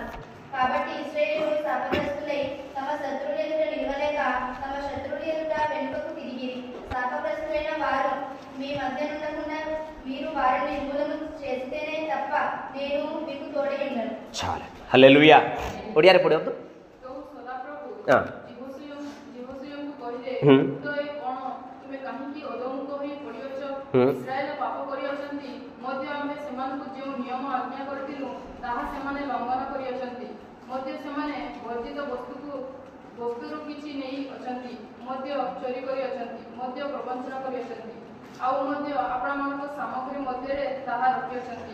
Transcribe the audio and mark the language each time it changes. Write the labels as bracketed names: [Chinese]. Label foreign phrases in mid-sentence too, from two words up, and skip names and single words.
[Telugu] కాబట్టి ఇశ్రాయేలు శాపగ్రస్తులై తమ శత్రువుల ఎదుట నిలవలేక తమ శత్రువుల ఎదుట వెనుకకు తిరిగి, శాపగ్రస్తులైన వారు మీ మధ్య ఉండకుండా మీరు వారిని నిర్మూలన చేస్తేనే తప్ప నేను మీకు తోడై ఉండను. చాలా హల్లెలూయా. ఒడియారే పడి వద్దు. [Odia] ଇସ୍ରାଏଲ ପାପ କରିଅଛନ୍ତି ମଧ୍ୟ ଆମେ ସେମାନଙ୍କୁ ଯେଉଁ ନିୟମ ଆଜ୍ଞା କରିଥିଲୁ ତାହା ସେମାନେ ଲଙ୍ଘନ କରିଅଛନ୍ତି। ମଧ୍ୟ ସେମାନେ ବର୍ଜିତ ବସ୍ତୁରୁ କିଛି ନେଇ ଅଛନ୍ତି, ମଧ୍ୟ ଚୋରି କରିଅଛନ୍ତି, ମଧ୍ୟ ପ୍ରବଞ୍ଚନା କରିଅଛନ୍ତି, ଆଉ ମଧ୍ୟ ଆପଣମାନଙ୍କ ସାମଗ୍ରୀ ମଧ୍ୟରେ ତାହା ରଖିଅଛନ୍ତି।